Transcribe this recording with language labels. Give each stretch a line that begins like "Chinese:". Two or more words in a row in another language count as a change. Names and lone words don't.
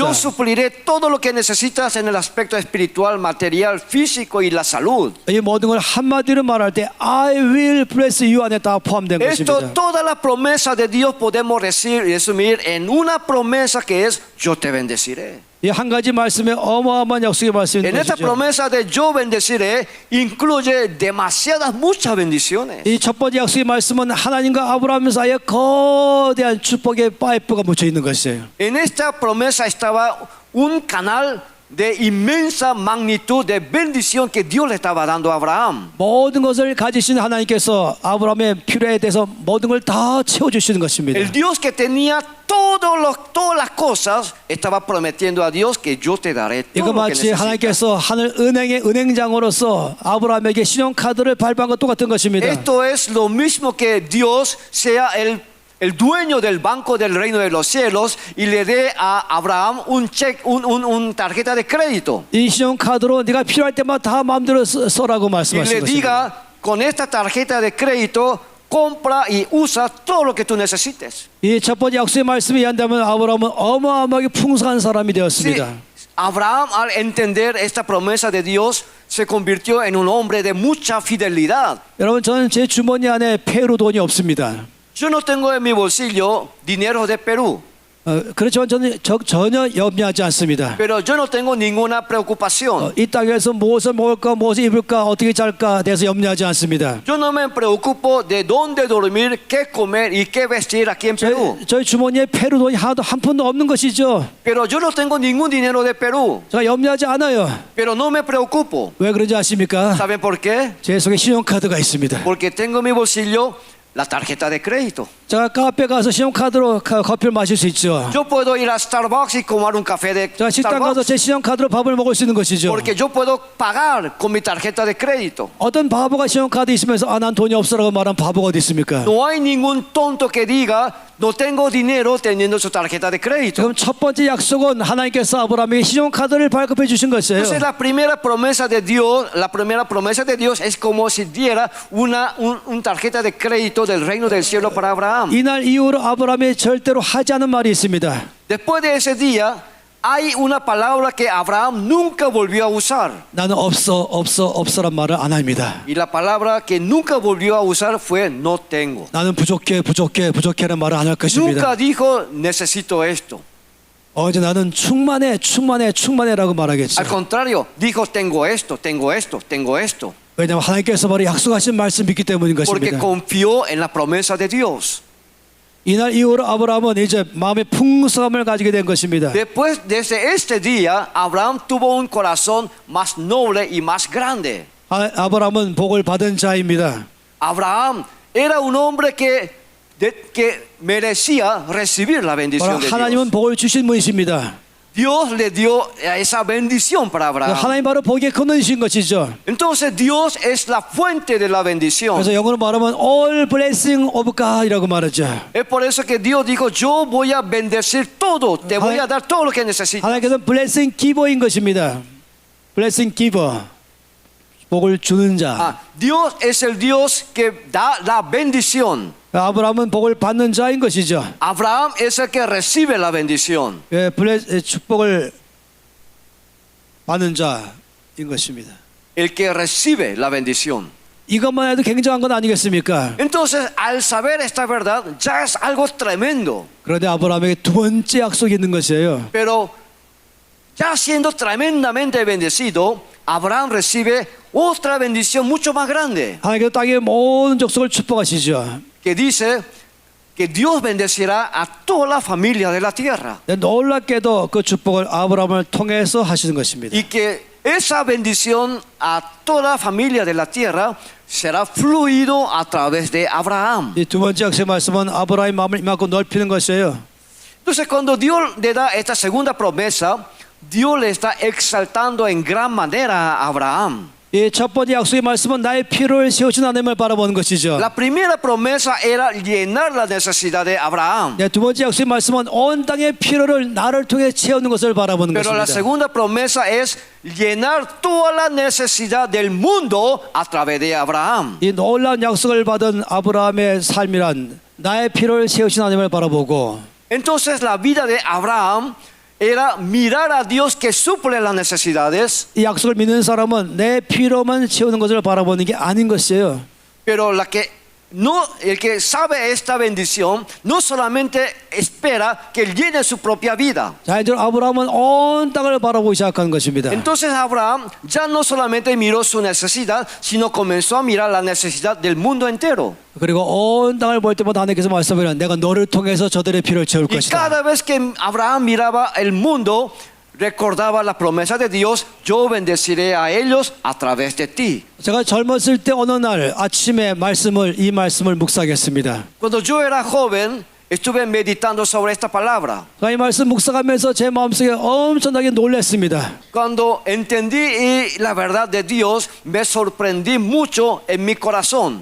Spanish: Yo supliré todo lo que necesitas en el aspecto espiritual, material, físico y la salud.
Korean: 이 모든 걸 한마디로 말할 때
English: I will bless you
Korean: 안에 다 포함된
Spanish: Esto,
Korean: 것입니다.
Spanish: toda la promesa de Dios podemos resumir en una promesa que es yo te bendeciré.
Korean: 이 한 가지 말씀에 어마어마한 약속의 말씀인
Spanish: En esta
Korean: 것이죠.
Spanish: promesa de yo bendeciré incluye muchas bendiciones.
Korean: 이 첫 번째 약속의 말씀은 하나님과 아브라함 사이에 거대한 축복의 파이프가 묻혀 있는 것이에요.
Spanish: En esta promesa estaba un canal de inmensa magnitud de bendición que Dios le estaba dando a Abraham.
Korean: 모든 것을 가지신 하나님께서 아브라함의 필요에 대해서 모든 걸 다 채워주시는 것입니다.
Spanish: El Dios que tenía todas las cosas estaba prometiendo a Dios que yo te daré todo
Korean: 이거
Spanish: lo que
Korean: 마치
Spanish: necesitas.
Korean: 하나님께서 하늘 은행의 은행장으로서 아브라함에게 신용카드를 발부한 것 똑같은 것입니다.
Spanish: Esto es lo mismo que Dios sea el dueño del banco del reino de los cielos y le dé a Abraham un cheque, un tarjeta de crédito.
Korean: 이 신용카드로 네가 필요할 때마다 다 마음대로 써라고
Spanish: Y
Korean: 말씀하신
Spanish: le
Korean: 것입니다.
Spanish: diga, con esta tarjeta de crédito, compra y usa todo lo que tú necesites.
Korean: 이 첫 번째 약속의 말씀이 이해한다면 아브라함은 어마어마하게 풍성한 사람이
Spanish: Sí,
Korean: 되었습니다.
Spanish: Abraham, al entender esta promesa de Dios, se convirtió en un hombre de mucha fidelidad.
Korean: 여러분, 저는 제 주머니 안에 페루 돈이 없습니다.
Spanish: Yo no tengo en mi bolsillo dinero de Perú,
Korean: 그렇지만 저는 전혀 염려하지 않습니다.
Spanish: pero yo no tengo ninguna preocupación.
Korean: 이 땅에서 무엇을 먹을까, 무엇을 입을까, 어떻게 잘까 대해서 염려하지 않습니다.
Spanish: Yo no me preocupo de dónde dormir, qué comer y qué vestir aquí en Perú.
Korean: 저희 주머니에 페루 돈이 하나도 한 푼도 없는 것이죠.
Spanish: Pero yo no tengo ningún dinero de Perú,
Korean: 제가 염려하지 않아요.
Spanish: pero no me preocupo.
Korean: 왜 그런지 아십니까?
Spanish: ¿Saben por qué?
Korean: 제 속에 신용카드가 있습니다.
Spanish: Porque tengo en mi bolsillo la tarjeta de crédito.
Korean: 제가 카페 가서 신용카드로 커피를 마실 수 있죠.
Spanish: Yo puedo ir a Starbucks y tomar un café de
Korean: 제가 식당 가서 Starbucks 제 신용카드로 밥을 먹을 수 있는 것이죠.
Spanish: porque yo puedo pagar con mi tarjeta de crédito.
Korean: 어떤 바보가 신용카드 있으면서 난 돈이 없어라고 말하는 바보가 어디 있습니까?
Spanish: No hay ningún tonto que diga no tengo dinero teniendo su tarjeta de crédito.
Korean: 그럼 첫 번째 약속은 하나님께서 아브라함에게 신용카드를 발급해 주신 것이에요.
Spanish: Entonces la primera promesa de Dios es como si diera un tarjeta de crédito del reino del cielo para Abraham.
Korean: 이날 이후로 아브라함이 절대로 하지 않은 말이 있습니다.
Spanish: Después de ese día hay una palabra que Abraham nunca volvió a usar.
Korean: 나는 없어란 말을 안 합니다.
Spanish: Y la palabra que nunca volvió a usar fue no tengo.
Korean: 나는 부족해라는 말을 안 할 것입니다.
Spanish: Nunca dijo necesito esto.
Korean: 어제 나는 충만해라고 말하겠죠.
Spanish: Al contrario, dijo tengo esto.
Korean: 왜냐하면 하나님께서 바로 약속하신 말씀 믿기 때문인
Spanish: Porque
Korean: 것입니다.
Spanish: confió en la promesa de Dios.
Korean: 이날 이후로 아브라함은 이제 마음의 풍성함을 가지게 된 것입니다.
Spanish: Después desde este día, Abraham tuvo un corazón más noble y más grande.
Korean: 아브라함은 복을 받은 자입니다.
Spanish: Abraham era un hombre que merecía recibir la bendición de
Korean: 하나님은
Spanish: Dios.
Korean: 복을 주신 분이십니다.
Spanish: Dios le dio esa bendición para Abraham.
Korean: 하나님 바로 복의 근원이신 것이죠.
Spanish: Entonces Dios es la fuente de la bendición.
Korean: 그래서 영어로 말하면
English: all blessing of God
Korean: 이라고 말하죠.
Spanish: Es por eso que Dios dijo, yo voy a bendecir todo, te voy a dar todo lo que necesitas.
Korean: 하나님께서는
English: blessing giver
Korean: 인 것입니다.
English: blessing giver,
Korean: 복을 주는 자.
Spanish: Dios es el Dios que da la bendición.
Korean: 아브라함은 복을 받는 자인 것이죠.
Spanish: Abraham es el que recibe la bendición.
Korean: 축복을 받는 자인 것입니다.
Spanish: El que recibe la bendición.
Korean: 이것만 해도 굉장한 건 아니겠습니까?
Spanish: Entonces, al saber esta verdad, ya es algo tremendo.
Korean: 그런데 아브라함에게 두 번째 약속이 있는 것이에요.
Spanish: Pero ya siendo tremendamente bendecido, Abraham recibe otra bendición mucho más grande.
Korean: 하나님께서 땅의 모든 족속을 축복하시죠.
Spanish: Que dice que Dios bendecirá a toda la familia de la tierra.
Korean: 놀랍게도 그 축복을 아브라함을 통해서 하시는 것입니다.
Spanish: Y que esa bendición a toda la familia de la tierra será fluido a través de Abraham.
Korean: 이 두 번째 약속의 말씀은 아브라함의 마음을 이만큼 넓히는 것이에요.
Spanish: Entonces, cuando Dios le da esta segunda promesa, Dios le está exaltando en gran manera a Abraham.
Korean: 이 첫 번째 약속의 말씀은 나의 필요를 세우신 하나님을 바라보는 것이죠.
Spanish: La primera promesa era llenar la necesidad de Abraham.
Korean: 두 번째 약속의 말씀은 온 땅의 필요를 나를 통해 채우는 것을 바라보는
Spanish: Pero la
Korean: 것입니다.
Spanish: segunda promesa es llenar toda la necesidad del mundo a través de Abraham.
Korean: 이 놀라운 약속을 받은 아브라함의 삶이란 나의 필요를 세우신 하나님을 바라보고
Spanish: Entonces la vida de Abraham era mirar a Dios que suple las necesidades,
Korean: 이 약속을 믿는 사람은 내 필요만 채우는 것을 바라보는 게 아닌 것이에요.
Spanish: pero el que sabe esta bendición no solamente espera que él llene su propia vida.
Korean: 자, 이제 아브라함은 온 땅을 바라보기 시작한 것입니다.
Spanish: Entonces Abraham ya no solamente miró su necesidad, sino comenzó a mirar la necesidad del mundo entero.
Korean: 그리고 온 땅을 볼 때마다 하나님께서 말씀하시는 내가 너를 통해서 저들의 필요를 채울
Spanish: Y
Korean: 것이다.
Spanish: cada vez que Abraham miraba el mundo, recordaba la promesa de Dios, yo bendeciré a ellos a través de ti.
Korean: 제가 젊었을 때 어느 날 아침에 이 말씀을 묵상했습니다.
Spanish: Cuando yo era joven, estuve meditando sobre esta palabra.
Korean: 이 말씀 묵상하면서 제 마음속에 엄청나게 놀랐습니다.
Spanish: Cuando entendí la verdad de Dios, me sorprendí mucho en mi corazón.